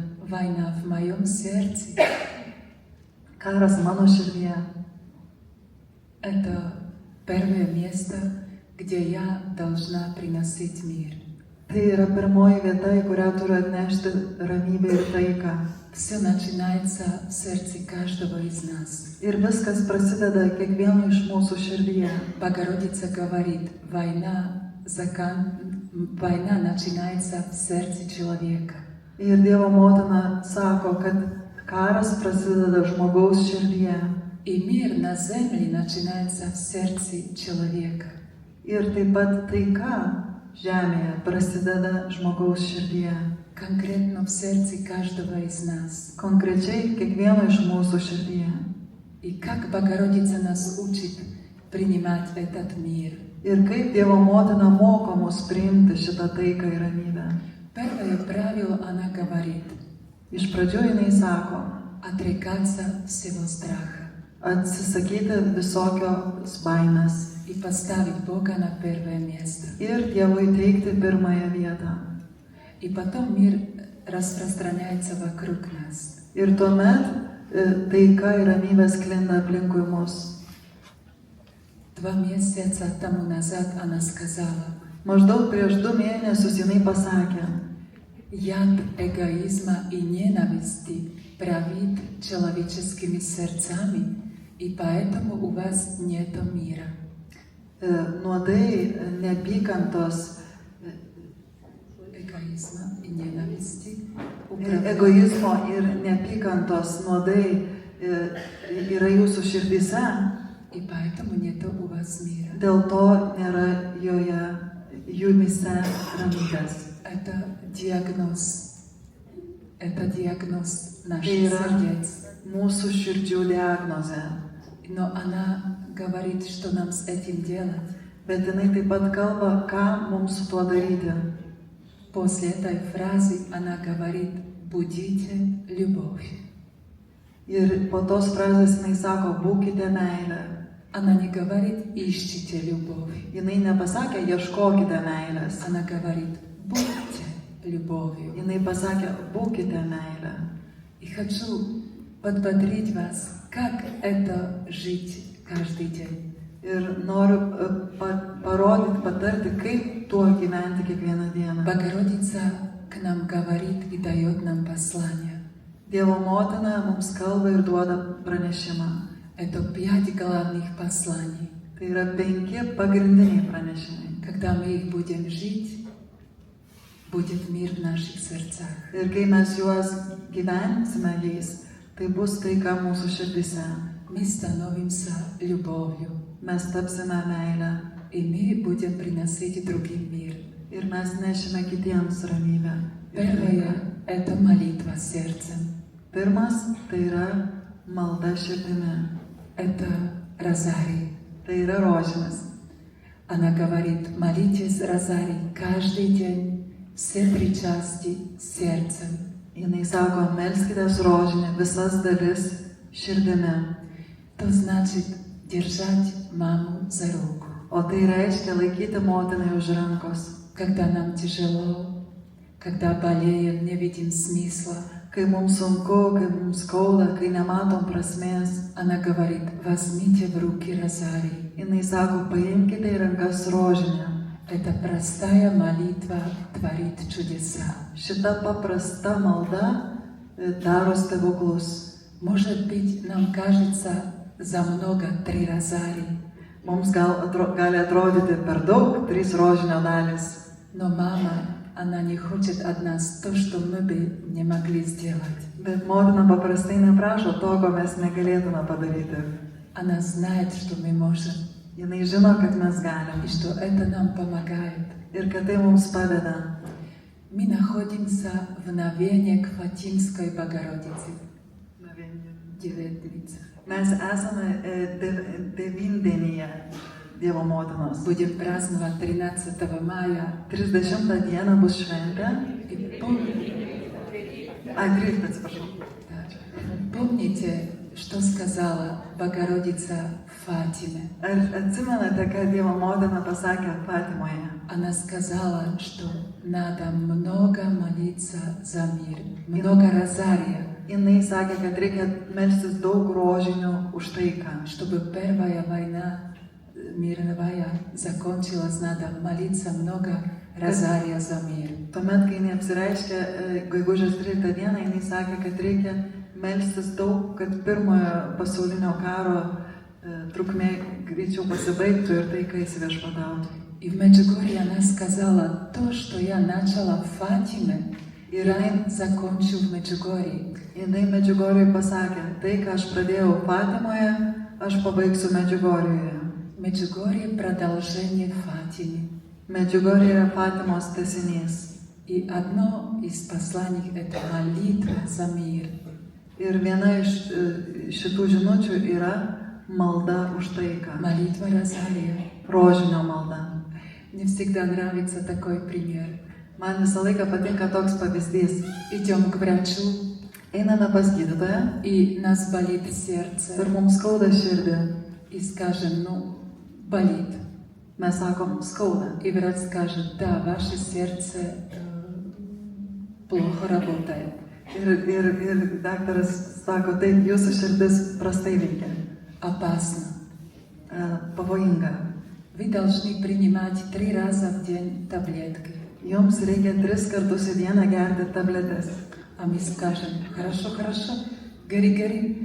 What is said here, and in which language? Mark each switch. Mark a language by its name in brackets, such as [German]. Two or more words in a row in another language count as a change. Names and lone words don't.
[Russian] Война в моем сердце [Lithuanian] Karas mano širdyje. — [Russian] это первое место, где я должна приносить мир. [Lithuanian] Tai yra pirmoji vieta, į kurią turiu atnešti ramybę ir taiką. [Russian] Все начинается в сердце каждого из нас. [Lithuanian] Ir viskas prasideda kiekvieno iš mūsų širdyje. [Russian] Богородица говорит: война начинается в сердце человека. [Lithuanian] Ir Dievo motina sako, kad karas prasideda žmogaus širdyje. [Russian] И мир на земле начинается в сердце человека. [Lithuanian] Ir taip pat taika žemėje prasideda žmogaus širdyje. [Russian] конкретно в сердце каждого из нас. [Lithuanian] Konkrečiai kiekvieno iš mūsų širdyje. [Russian] И как Богородица нас учит принимать этот мир. [Lithuanian] Ir kaip Dievo motina moko mus priimti šitą taiką ir ramybę. [Russian] Первое правило она говорит: [Lithuanian] Iš pradžių jinai sako, [Russian] отрекаться всего страха [Lithuanian] atsisakyti visokios baimės [Russian] и поставить Бога на первое место. [Lithuanian] ir Dievui teikti pirmąją vietą. [Russian] И потом мир распространяется вокруг нас. [Lithuanian] Ir tuomet taika ir ramybė sklinda aplinkui mus. [Russian] 2 месяца тому назад она сказала: [Lithuanian] Maždaug prieš 2 mėnesius jinai pasakė, [Russian] яд эгоизма и ненависти правит человеческими сердцами, и поэтому у вас нет мира. [Lithuanian] nuodai neapykantos, [Russian] Эгоизма и ненависти [Lithuanian] egoizmo ir neapykantos nuodai yra jūsų širdyse, [Russian] и поэтому нет у вас мира. [Lithuanian] dėl to nėra jumyse ramybės. [Russian] Это диагноз [Lithuanian] Tai [Russian] наших [Lithuanian] yra [Russian] сердец. [Lithuanian] mūsų širdžių diagnozė. [Russian] Но она говорит, что нам с этим делать. [Lithuanian] Bet jinai taip pat kalba, ką mums su tuo daryti. [Russian] После этой фразы она говорит: будите любовь. [Lithuanian] Ir po tos frazės jinai sako, būkite meilė. [Russian] Она не говорит: ищите любовь. [Lithuanian] Jinai nepasakė, ieškokite meilės. [Russian] Она говорит: будьте любовью. [Lithuanian] Jinai pasakė, būkite meilė. [Russian] И хочу подбодрить вас, как это жить каждый день. [Lithuanian] Ir noriu parodyti, patarti, kaip tuo gyventi kiekvieną dieną. [Russian] Богородица к нам говорит и дает нам послание. [Lithuanian] Dievo motina mums kalba ir duoda pranešimą. [Russian] Это 5 главных посланий. [Lithuanian] Tai yra 5 pagrindiniai pranešimai. [Russian] Когда мы их будем жить, будет мир в наших сердцах. [Lithuanian] Ir kai mes juos gyvensime jais, tai bus taika mūsų širdise. [Russian] Мы становимся любовью, [Lithuanian] Mes tapsime meilę [Russian] и мы будем приносить другим мир. [Lithuanian] ir mes nešime kitiems ramybę. [Russian] Первое – это молитва сердцем. [Lithuanian] Pirmas tai yra malda širdimi. [Russian] Это розарий. [Lithuanian] Tai yra rožinis. [Russian] Она говорит: молитесь розарий каждый день, все 3 части сердцем. [Lithuanian] Jinai sako, melskitės rožinį visas dalis širdimi. [Russian] То значит держать маму за руку. [Lithuanian] O tai reiškia laikyti motinai už rankos. [Russian] Когда нам тяжело, когда болеем, не видим смысла, [Lithuanian] Kai mums sunku, kai mums skauda, kai nematom prasmės. [Russian] она говорит: возьмите в руки розарий. [Lithuanian] Jinai sako, paimkite į rankas rožinę. [Russian] Эта простая молитва творит чудеса. [Lithuanian] Šita paprasta malda daro stebuklus. [Russian] Может быть, нам кажется за много 3 розарий, [Lithuanian] Mums gali atrodyti per daug 3 rožinio dalis. [Russian] но мама, она не хочет от нас то, что мы бы не могли сделать. [Lithuanian] Bet motina paprastai neprašo to, ko mes negalėtume padaryti. [Russian] Она знает, что мы можем, [Lithuanian] Jinai žino, kad mes galim [Russian] и что это нам помогает. [Lithuanian] ir kad tai mums padeda. [Russian] Мы находимся в новении к Фатимской Богородице. Девятница. [Lithuanian] Mes esame devyndenyje Dievo motinos. [Russian] Будем праздновать 13 мая. [Lithuanian] 30 dieną bus šventė. [Russian] И [Lithuanian] 13, atsiprašau. [Russian] помните, что сказала Богородица Фатиме? [Lithuanian] Ar atsimenate, ką Dievo motina pasakė Fatimoje? [Russian] Она сказала, что надо много молиться за мир, много розария, [Lithuanian] Jinai sakė, kad reikia melstis daug rožinių už taiką. [Russian] чтобы первая война мировая закончилась, надо молиться много розария за мир. [Lithuanian] Tuomet, kai jinai apsireiškė gegužės 13 dieną, jinai sakė, kad reikia melstis daug, kad pirmojo pasaulinio karo trukmė greičiau pasibaigtų ir taika įsiviešpatautų. [Russian] И в Меджугорье она сказала: то, что я начала в Фатиме, я закончу в Меджугорье. [Lithuanian] Jinai Medžiugorjui pasakė, tai, ką aš pradėjau Fatimoje, aš pabaigsiu Medžiugorjoje. [Russian] Меджугорье — продолжение Фатимы. [Lithuanian] Medžiugorje Fatimos tęsinys. [Russian] И одно из посланий — это молитва за мир. [Lithuanian] Ir viena iš šitų žinučių yra malda už taiką. [Russian] Молитва Розария. [Lithuanian] Rožinio malda. [Russian] Мне всегда нравится такой пример. [Lithuanian] Man visą laiką patinka toks pavyzdys. [Russian] Идем к врачу, [Lithuanian] Einame pas gydytoją [Russian] и нас болит сердце. [Lithuanian] ir mums skauda širdį. [Russian] И скажем, ну, болит. [Lithuanian] Mes sakom, skauda. [Russian] И врач скажет, да, ваше сердце плохо работает. [Lithuanian] Ir daktaras sako, taip, jūsų širdis prastai veikia. [Russian] Опасно. [Lithuanian] Pavojinga. [Russian] Вы должны принимать 3 раза в день таблетки. [Lithuanian] Jums reikia 3 kartus į dieną gerti tabletes. [Russian] А мы скажем, хорошо, хорошо, гори.